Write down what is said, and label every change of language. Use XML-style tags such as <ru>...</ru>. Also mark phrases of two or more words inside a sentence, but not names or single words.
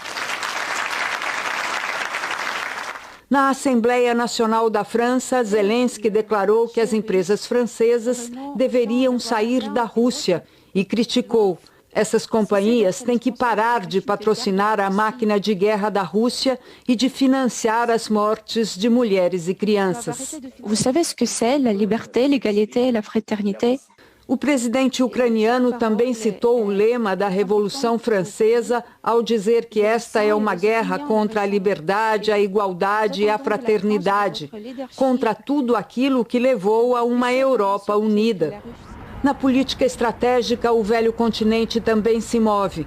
<pt>Na Assembleia Nacional da França, Zelensky declarou que as empresas francesas deveriam sair da Rússia e criticou: essas companhias têm que parar de patrocinar a máquina de guerra da Rússia e de financiar as mortes de mulheres e crianças.</pt> <fr>Vous savez ce que c'est la liberté, l'égalité, la fraternité?</fr> <pt>O presidente ucraniano também citou o lema da Revolução Francesa ao dizer que esta é uma guerra contra a liberdade, a igualdade e a fraternidade, contra tudo aquilo que levou a uma Europa unida. Na política estratégica, o velho continente também se move.</pt>